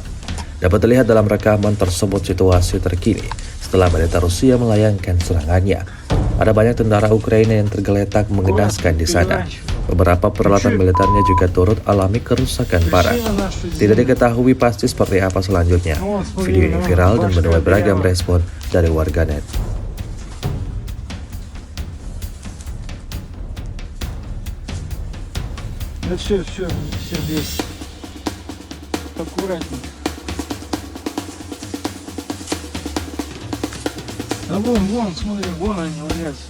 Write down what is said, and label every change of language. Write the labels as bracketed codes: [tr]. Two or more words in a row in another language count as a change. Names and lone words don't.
[id] Dapat terlihat dalam rekaman tersebut situasi terkini setelah militer Rusia melayangkan serangannya. Ada banyak tentara Ukraina yang tergeletak mengenaskan di sana. Beberapa peralatan militernya juga turut alami kerusakan parah. Tidak diketahui pasti seperti apa selanjutnya. Video ini viral dan menuai beragam respon dari warganet. [ru] Все здесь. Аккуратнее. А вон, смотри, вон они валяются.